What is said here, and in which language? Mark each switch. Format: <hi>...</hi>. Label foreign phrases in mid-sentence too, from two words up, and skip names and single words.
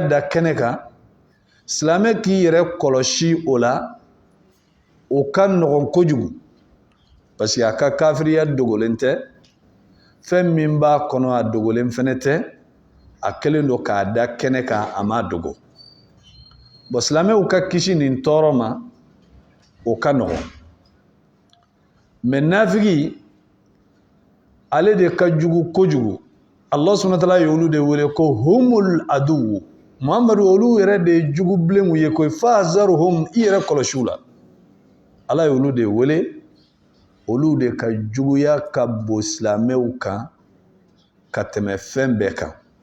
<bm>da kɛnɛ kan silamɛ k'i yɛrɛ kɔlɔsi o la o ka nɔgɔn kojugu</bm> <fr>parce que</fr> <bm>a ka kafiriya dogolen tɛ fɛn min b'a kɔnɔ a dogolen fɛnɛ tɛ a kɛlen don k'a da kɛnɛ kan a ma dogo bon silamɛw ka kisi nin tɔɔrɔ ma o ka nɔgɔn mais nafigi ale de ka jugu kojugu</bm> <ar>الله سبحانه وتعالى</ar> <bm>y'olu de wele ko</bm> <ar>هم العدو</ar> <bm>Muhammadu olu yɛrɛ de ye jugu bilenw ye koyi fahzaruhum i yɛrɛ kɔlɔsiw la Ala y'olu de wele olu de ka juguya ka bon silamɛw kan ka tɛmɛ fɛn bɛɛ kan</bm>